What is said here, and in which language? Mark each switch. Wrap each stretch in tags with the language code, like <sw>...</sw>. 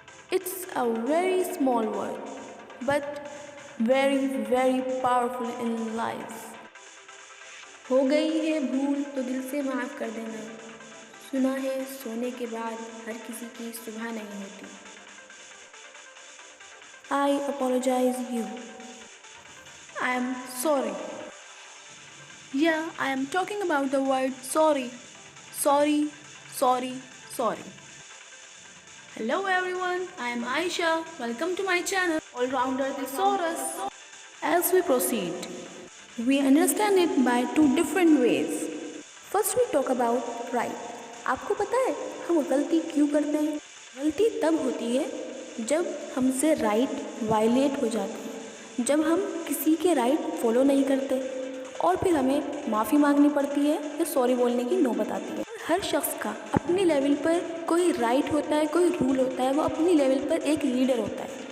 <en>It's a very small word, but very, very powerful in life.</en> <ur>ہو گئی ہے بھول تو دل سے معاف کر دینا. سنا ہے سونے کے بعد ہر کسی کی صبح نہیں ہوتی.</ur> <en>I apologize you. I am sorry. Yeah, I am talking about the word sorry. Sorry, sorry, sorry. Hello everyone, I am Aisha. Welcome to my channel, All-Rounder Thesaurus. As we proceed, we understand it by two different ways. First we talk about right.</en> <ur>آپ کو پتہ ہے ہم غلطی کیوں کرتے ہیں؟ غلطی تب ہوتی ہے جب ہم سے رائٹ وائلیٹ ہو جاتے ہیں، جب ہم کسی کے رائٹ فالو نہیں کرتے اور پھر ہمیں معافی مانگنی پڑتی ہے یا سوری بولنے کی نوبت آتی ہے. ہر شخص کا اپنی لیول پر کوئی رائٹ ہوتا ہے، کوئی رول ہوتا ہے، وہ اپنی لیول پر ایک لیڈر ہوتا ہے.</ur>